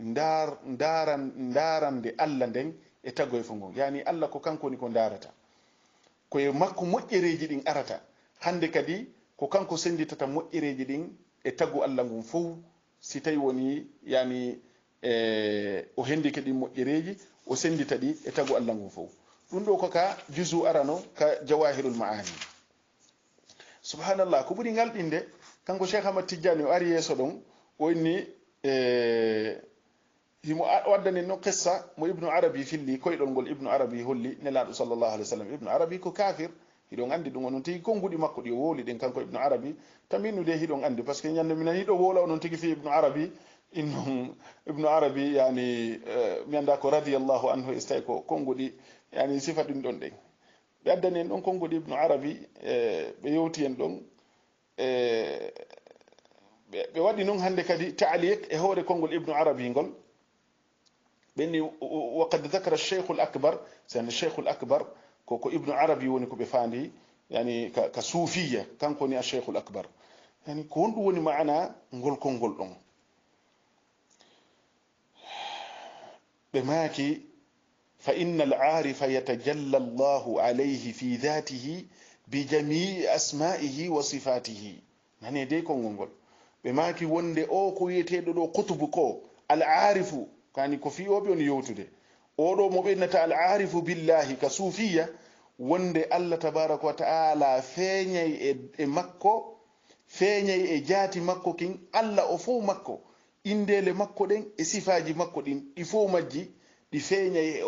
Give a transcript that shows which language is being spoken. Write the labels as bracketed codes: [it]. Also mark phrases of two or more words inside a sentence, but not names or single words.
[ff] darande Allah nden e taggoye fo ngon yani Allah ko kanko woni ko darata koye makko moƴƴereji ɗin arata hande kadi ko kanko senditata moƴƴereji ɗin e taggu Allah ngun fof si tawi woni yani o hendike ɗin moƴƴereji o sendita ɗi e taggu Allah ngun fof ɗum ɗo ko ka jusu arano ka jawahirul maani subhanallah ko ɓuri ngalɗinde kanko cheikh ahmad tidiani o ari yeeso ɗon o inni himo waddani no qissa mo ibnu arabi filli koyɗol ngol ibnu arabi holli nelaɗo [ar] صلى الله عليه وسلم [ff] ibnu arabi ko kafir hiɗon andi ɗum onon tigi konguɗi makko ɗi o wowli ɗen kanko ibnu arabi taminnude hiɗon andi [fr] par ce que [ff] ñande minan hiɗo wowla onon tigi fi ibnu arabi innon ibnu arabi yani mi anda ko [ar] رضي الله عنه [ff] so tawi ko konguɗi yani sifa ɗin ɗon ɗen ɓe addani en ɗon konguɗi ibnu arabi ɓe yewti en ɗon ɓe waɗi noon hannde kadi taaliq e hoore konngol ibnu arabi ngol ɓenni [ar] وقد ذكر الشيخ الأكبر [ff] sane [ar] الشيخ الأكبر [ff] ko ibnu arabi woni ko ɓe faandi yani ka suufiya kanko ni a [ar] الشيخ الأكبر [ff] yani ko wonɗum woni maana ngol konngol ɗon ɓe maaki [ar] فإن العارف يتجلى الله عليه في ذاته بجميع أسمائه وصفاته [ff] nane dey konngol ngol ɓe maaki wonde o ko wiyeteɗo ɗo kutubu ko al arifu kani ko fiyoɓe on yewtude oɗo mo ɓennata [ar] العارف بالله [ff] ka suufiya wonde [ar] الله تبارك وتعالى [ff] feeñay e makko feeñay e jaati makko kin allah o fof makko indele makko ɗen e sifaji makko ɗin ɗi fof majji ɗi feeñay e